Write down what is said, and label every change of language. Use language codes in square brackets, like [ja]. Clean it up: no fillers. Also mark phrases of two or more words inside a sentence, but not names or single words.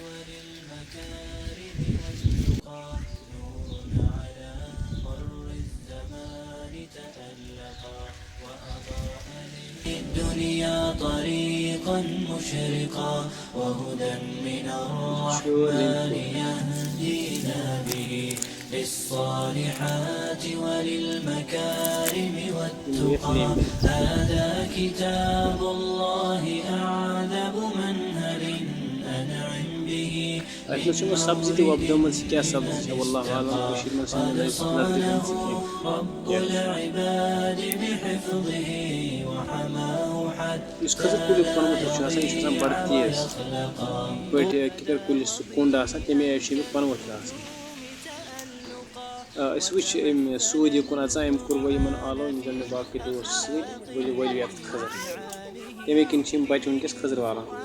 [ar] وللمكارم والتقى نور على مر الزمان تألقا وأضاء للدنيا طريقا مشرقا وهدى من الرحمن يهدينا به للصالحات وللمكارم والتقى هذا كتاب الله أعذب منهل أنعم به [ks] اَتھ منٛز چھِ یِمو سبزی تہِ وۄپدٲومٕژ یہِ کیٛاہ سبزی چھےٚ [ar] واللہ عالم [ks] کٔشیٖرِ منٛز [ar] قد صانه رب العباد بحفظه وحماه [ks] یُس کھٔزٕر کُلیُک پَنہٕ ؤتھٕر چھُ آسان یہِ چھُ آسان بَڑٕ تیز یِتھ پٲٹھۍ کِکر کُلِس سُہ کوٚنٛڈ آسان تَمے آیہِ چھُ اَمیُک پَنہٕ ؤتھٕر آسان أسۍ وٕچھ أمۍ سوٗدۍ یُکُن اَژان أمۍ کوٚر وۄنۍ یِمَن آلو یِم زَن مےٚ باقٕے دوس سۭتۍ ؤلِو یَتھ کھٔزٕر تَمے کِنۍ چھِ یِم بَچہِ وٕنکٮ۪س کھٔزٕر والان